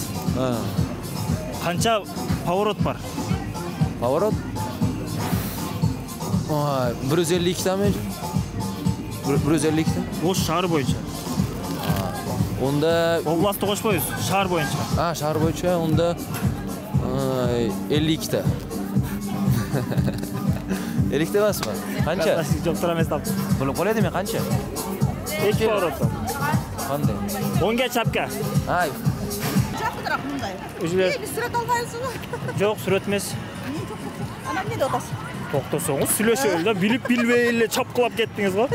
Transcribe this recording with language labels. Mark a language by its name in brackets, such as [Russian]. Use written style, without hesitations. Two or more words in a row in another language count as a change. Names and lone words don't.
[Kyrgyz] Канча поворот бар? Поворот? 152 тами? 152 та? Ош шаар боюнча. Онда Областты кошпойбуз, шаар боюнча. Шаар боюнча онда 52 та. 50 та баспа? Канча? Жоктор эмес таптым. Болуп калат эми канча? 2 поворот. Кандай? Оңга чапка. Ай. Жакыныраак мындай. Өзүлөр. Биз сүрөт албайсызбы? Жок, сүрөт эмес. Анан эмне деп атасыз? Токтосоңуз сүйлөшөлү да, билбей эле чапкылап кеттиңиз го.